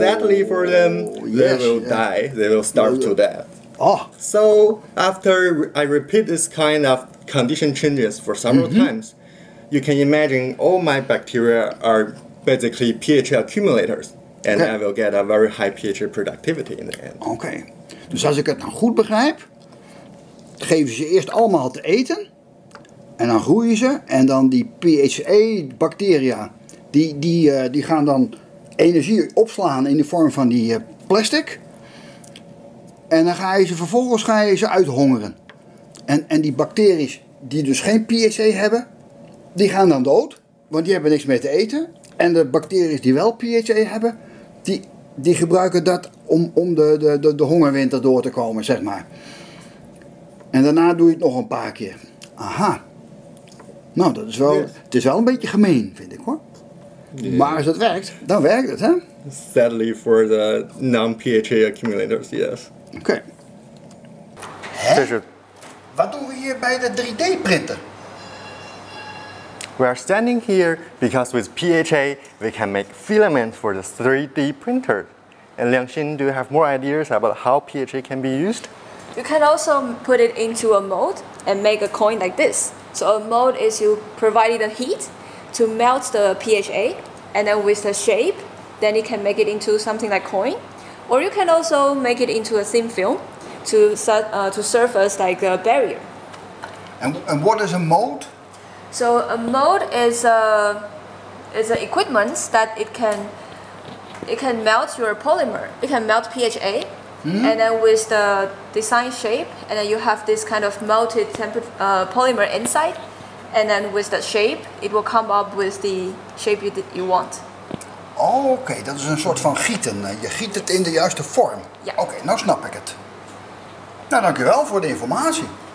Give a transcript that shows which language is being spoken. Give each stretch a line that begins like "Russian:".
English: Sadly for them, they will die. They will starve to death. Oh. So after I repeat this kind of condition changes for several times, you can imagine all my bacteria are basically PHA accumulators. And I will get a very high PHA productivity in the end.
Dutch: Oké. Dus als ik het nou goed begrijp, geven ze eerst allemaal te eten. En dan groeien ze. En dan die PHA-bacteria, die gaan dan energie opslaan in de vorm van die plastic. En dan vervolgens ga je ze uithongeren. En die bacteriën die dus geen PHA hebben, die gaan dan dood. Want die hebben niks meer te eten. En de bacteriën die wel PHA hebben, die gebruiken dat om de hongerwinter door te komen, zeg maar. En daarna doe je het nog een paar keer. Aha. Nou, dat is wel, het is wel een beetje gemeen, vind ik hoor. Yeah. Maar als het werkt, dan werkt het, hè?
English: Sadly for the non-PHA accumulators, yes.
Dutch: Oké. Wat doen we hier bij de 3D-printer?
English: We are standing here because with PHA we can make filaments for the 3D printer. And Liangxin, do you have more ideas about how PHA can be used? You can also put it into a mold and make a coin like this. So a mold is you providing the heat to melt the PHA, and then with the shape, then you can make it into something like coin. Or you can also make it into a thin film to serve as like a barrier. And what is a mold? So a mold is an equipment that it can melt your polymer. It can melt PHA, and then with the design shape, and then you have this kind of melted polymer inside, and then with the shape, it will come up with the shape you want.
Dutch: Oh, oké, dat is een soort van gieten. Je giet het in de juiste vorm. Ja. Oké, nou snap ik het. Nou, dankjewel voor de informatie.